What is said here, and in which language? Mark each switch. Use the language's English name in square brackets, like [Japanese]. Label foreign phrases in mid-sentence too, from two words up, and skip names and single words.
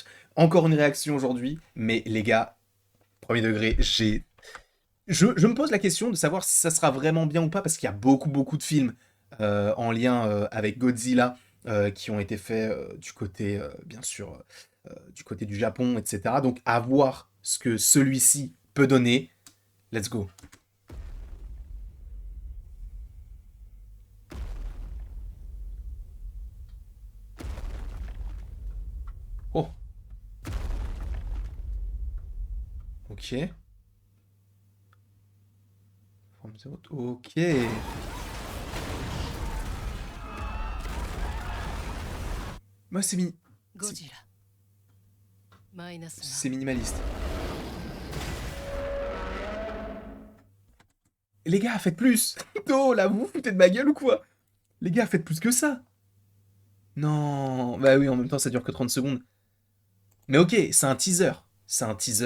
[French] Encore une réaction aujourd'hui, mais les gars, premier degré, je me pose la question de savoir si ça sera vraiment bien ou pas, parce qu'il y a beaucoup de films en lien avec Godzilla qui ont été faits du côté, bien sûr, du côté du Japon, etc. Donc à voir ce que celui-ci peut donner. [English] Let's go. [French] Oh, ok. Ok. Moi, c'est [Japanese] ゴジラマイナス [French] c'est [Japanese] ワン [French] minimaliste. Les gars, faites plus. Oh, là, vous vous foutez de ma gueule ou quoi? Les gars, faites plus que ça. Non. Bah oui, en même temps, ça dure que 30 secondes. Mais ok, c'est un teaser. C'est un teaser.